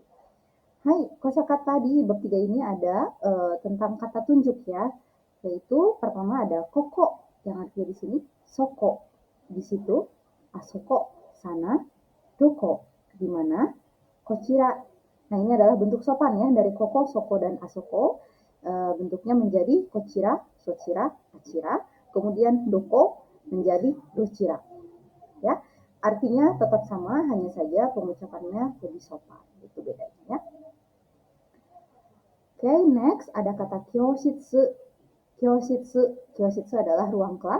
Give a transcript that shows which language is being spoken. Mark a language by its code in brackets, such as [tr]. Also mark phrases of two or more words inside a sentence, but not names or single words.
[id] Hai, kosakata di bab 3 ini ada tentang kata tunjuk ya. Yaitu pertama ada koko yang artinya di sini soko. Di situ asoko, sana, doko, di mana, kochira. Nah, ini adalah bentuk sopan ya dari koko, soko, dan asoko. Bentuknya menjadi kochira, sochira, achira. Kemudian doko menjadi dochira. Ya, artinya tetap sama, hanya saja pengucapannya lebih sopan. Itu bedanya ya. Oke, next ada kata kyoshitsu. Kyoshitsu adalah ruang kelas.